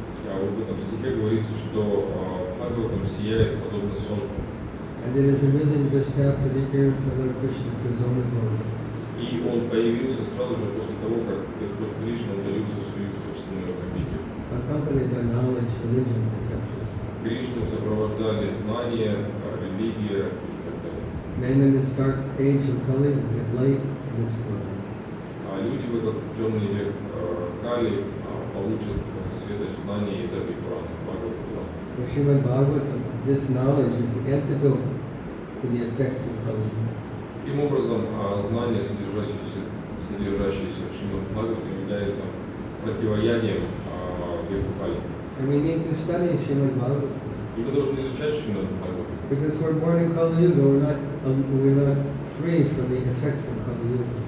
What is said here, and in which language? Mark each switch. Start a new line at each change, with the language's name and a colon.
Russian: А вот в этом стихе говорится, что Бхагаватам сияет подобно солнцу.
English: And it is arisen just after the appearance of Lord Krishna to his own glory.
Russian: И он появился сразу же после того, как Господь Кришна удалился в свою собственную обитель.
English: Accompanied by knowledge, religion, etc.
Russian: Кришну сопровождали знания, религия и так далее.
English: Men in this dark age of Kali get light in this world.
Russian: А люди в этот темный век Кали получат светоч знаний из этой Пураны, Бхагаватам.
English: So Srimad Bhagavatam, this knowledge is the antidote for the effects of Kali.
Russian: Таким образом, знание, содержащееся в Шримад Бхагаватам, является противоядием веку Кали.
English: And we need to study Srimad Bhagavatam.
Russian: И мы должны изучать Шримад Бхагаватам.
English: Because we're born in Kali Yuga, we're not free from the effects of Kali Yuga.